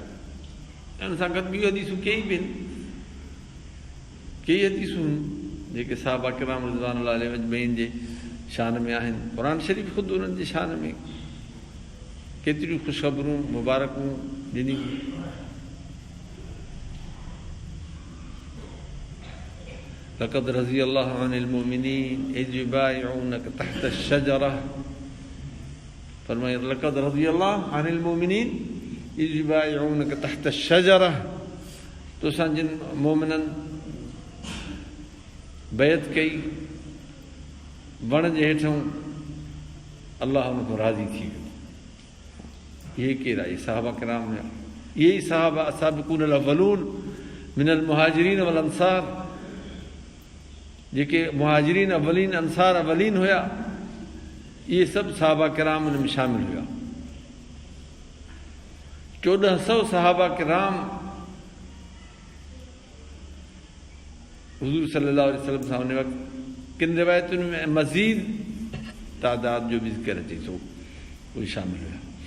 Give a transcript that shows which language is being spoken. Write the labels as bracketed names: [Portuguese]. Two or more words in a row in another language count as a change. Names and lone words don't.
[Sindhi] ऐं हुन सां गॾु ॿियूं हदीसूं कई बि आहिनि, कई हदीसूं जेके साहबा किराम [Arabic] رضوان الله عليهم أجمعين [Sindhi] जे शान में आहिनि। क़ुर शरीफ़ ख़ुदि उन्हनि जे शान में केतिरियूं ख़ुशख़बरूं मुबारकूं ॾिनियूं। [Arabic] لقد رضي الله عن المؤمنين إذ يبايعونك تحت الشجرة. फरमाया لقد رضي الله عن المؤمنين إذ يبايعونك تحت الشجرة. [Sindhi] तोसां जिन मोमिननि बैत कई वण जे हेठों, अल्लाह हुनखां राज़ी थी वियो। इहे केरु आहे? साहबा किराम हुया। इहे ई साहबा [Arabic] سابقون الأولون من المهاجرين والأنصار, [Sindhi] जेके मुहाजिरीन अव्वलीन अंसार अव्वलीन हुया, इहे सभु साहबा किराम उन में शामिल हुया। 1400 साहबा किराम हुज़ूर [Arabic] صلى الله عليه وسلم [Sindhi] सां उन वक़्तु, किन रिवायतुनि में मज़ीद तादाद जो बि ज़िक्र अचे थो, उहे शामिल हुया।